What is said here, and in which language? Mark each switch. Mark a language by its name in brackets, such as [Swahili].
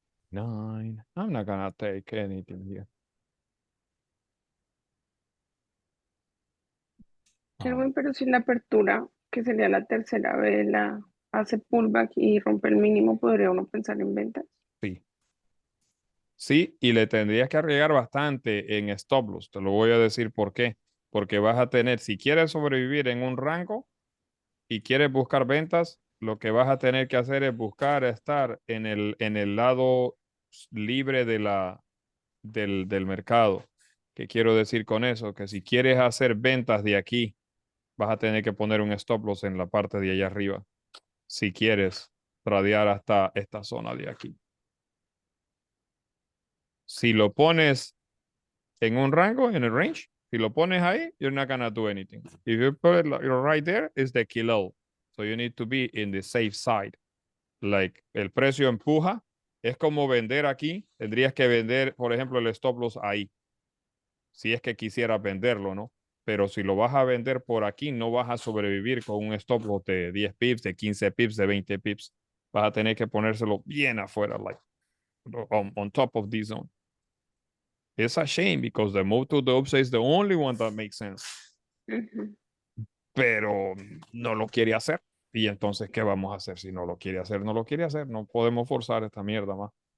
[English] Nine. I'm not gonna take anything here. [Spanish] Kerwin, pero si la apertura, que sería la tercera vela, hace pullback y rompe el mínimo, ¿podría uno pensar en ventas? Sí. Sí, y le tendrías que arriesgar bastante en stop loss. Te lo voy a decir por qué. Porque vas a tener, si quieres sobrevivir en un rango y quieres buscar ventas, lo que vas a tener que hacer es buscar estar en el lado libre del mercado. ¿Qué quiero decir con eso? Que si quieres hacer ventas de aquí, vas a tener que poner un stop loss en la parte de allá arriba. Si quieres tradear hasta esta zona de aquí. Si lo pones en un rango, en el range, si lo pones ahí, [English] you're not gonna do anything. If you put it right there, it's the kilo. So you need to be in the safe side. [Spanish] Like, el precio empuja, es como vender aquí, tendrías que vender, por ejemplo, el stop loss ahí. Si es que quisieras venderlo, ¿no? Pero si lo vas a vender por aquí, no vas a sobrevivir con un stop loss de 10 pips, de 15 pips, de 20 pips. Vas a tener que ponérselo bien afuera, [English] like, on top of this zone. It's a shame because the move to the upside is the only one that makes sense. [Spanish] Pero no lo quiere hacer. Y entonces, ¿qué vamos a hacer? Si no lo quiere hacer, no lo quiere hacer. No podemos forzar esta mierda más.